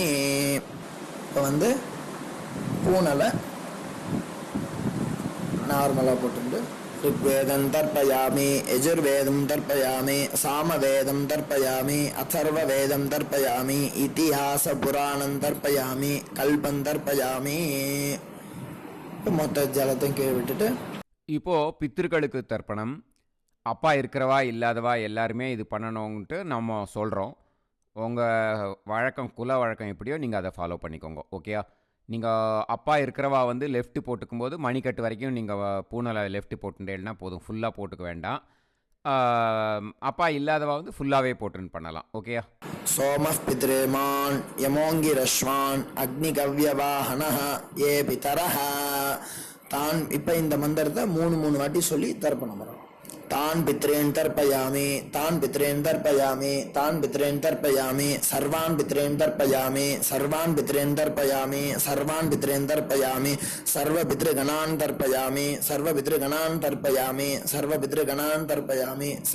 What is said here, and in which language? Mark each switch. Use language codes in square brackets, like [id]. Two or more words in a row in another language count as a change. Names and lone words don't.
[ta] இப்போ வந்து பூனலை நார்மலாக போட்டு [sa] ऋग्वेदं तर्पयामि, यजुर्वेदं तर्पयामि, सामवेदं तर्पयामि, अथर्ववेदं तर्पयामि, इतिहासपुराणं तर्पयामि, कल्पं तर्पयामि. [ta] மொத்த ஜலத்தையும் கீழே விட்டுட்டு இப்போது பித்திருக்களுக்கு தர்ப்பணம். அப்பா இருக்கிறவா இல்லாதவா எல்லாருமே இது பண்ணணுன்ட்டு நம்ம சொல்கிறோம். உங்கள் வழக்கம் குல வழக்கம் எப்படியோ நீங்கள் அதை ஃபாலோ பண்ணிக்கோங்க. ஓகேயா? நீங்கள் அப்பா இருக்கிறவா வந்து லெஃப்ட்டு போட்டுக்கும்போது மணிக்கட்டு வரைக்கும் நீங்கள் பூனலை லெஃப்ட்டு போட்டுட்டேன்னா போதும், ஃபுல்லாக போட்டுக்க வேண்டாம். அப்பா இல்லாதவா வந்து ஃபுல்லாகவே போட்டுன்னு பண்ணலாம். ஓகேயா? [sa] सोमः पितृमान् यमोऽङ्गिरस्वान् अग्निकव्यवाहनः ये पितरः. [ta] தான் இப்போ இந்த மந்திரத்தை மூணு வாட்டி சொல்லி தர்ப்பணம் பண்ணணும். [sa] तान् पितॄन् तर्पयामि, तान् पितॄन् तर्पयामि, तान् पितॄन् तर्पयामि, सर्वान् पितॄन् तर्पयामि, सर्वान् पितॄन् तर्पयामि, सर्वान् पितॄन् तर्पयामि, सर्वपितृगणान् तर्पयामि, सर्वपितृगणान् तर्पयामि, सर्वपितृगणान् तर्पयामि,